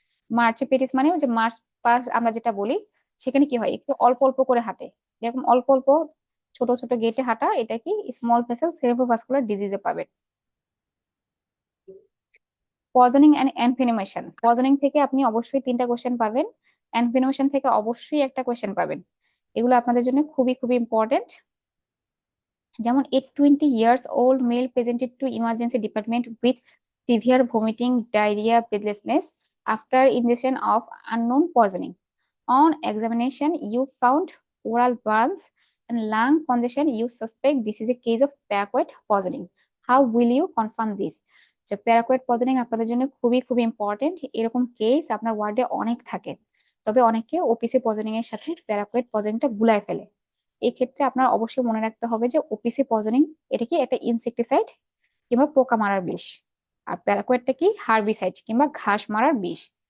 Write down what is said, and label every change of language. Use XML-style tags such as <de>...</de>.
<bn>মার্চেপিটিস মানে ওই যে মার্চ পাস আমরা যেটা বলি, সেখানে কি হয়, একটু অল্প অল্প করে হাঁটে, যেরকম অল্প অল্প ছোট ছোট গেটে হাঁটা, এটা কি স্মল ভেসেল সেরেব্রোভাস্কুলার ডিজিজে পাবেন। পয়জনিং এন্ড এনভেনোমেশন, পয়জনিং থেকে আপনি অবশ্যই 3টা কোশ্চেন পাবেন, এনভেনোমেশন থেকে অবশ্যই একটা কোশ্চেন পাবেন। এগুলো আপনাদের জন্য খুবই খুবই ইম্পর্টেন্ট।</bn> <en>যেমন a 20 years old male presented to emergency department with severe vomiting, diarrhea, breathlessness after ingestion of unknown poisoning. On examination, you found oral burns and lung congestion. You suspect this is a case of paraquat poisoning. How will you confirm this?</en> <bn>যে প্যারাকুয়েট poisoning আপনাদের জন্য খুবই খুবই important. এরকম case আপনার ওয়ার্ডে অনেক থাকে, তবে অনেকে ওপিসি পয়জনিং এর সাথে প্যারাকুয়েট পয়জনিংটা গুলায় ফেলে। এই ক্ষেত্রে আপনার অবশ্যই মনে রাখতে হবে যে ওপিসি পয়জনিং এটা কি একটা ইনসেক্টিসাইড কিংবা পোকা মারার বিষ, আর প্যারাকুয়েটটা কি হার্বিসাইড কিংবা ঘাস মারার বিষ।</bn>